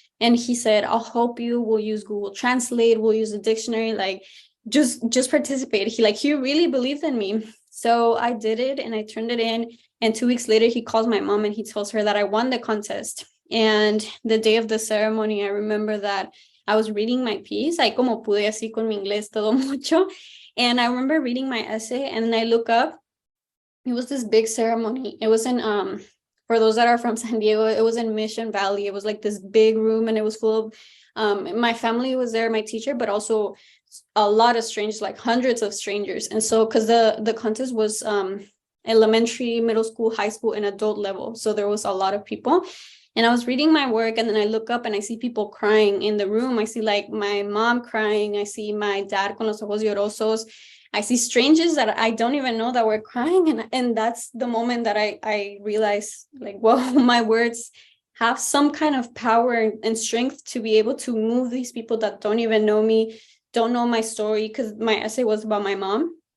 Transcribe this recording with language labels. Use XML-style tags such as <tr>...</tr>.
<en>And he said, I'll help you. We'll use Google Translate. We'll use a dictionary. Like, just participate. He really believed in me. So I did it and I turned it in. And 2 weeks later, he calls my mom and he tells her that I won the contest. And the day of the ceremony, I remember that I was reading my piece.</en> <es>Ahí como pude así con mi inglés todo mucho.</es> <en>And I remember reading my essay and then I look up. It was this big ceremony. It was in, for those that are from San Diego, it was in Mission Valley. It was like this big room and it was full of, my family was there, my teacher, but also a lot of strangers, like hundreds of strangers. And so, cause the contest was elementary, middle school, high school, and adult level. So there was a lot of people. And I was reading my work and then I look up and I see people crying in the room. I see like my mom crying. I see my dad</en> <es>con los ojos llorosos.</es> <en>I see strangers that I don't even know that were crying. And that's the moment that I realized, like, well, my words have some kind of power and strength to be able to move these people that don't even know me, don't know my story, because my essay was about my mom.</en>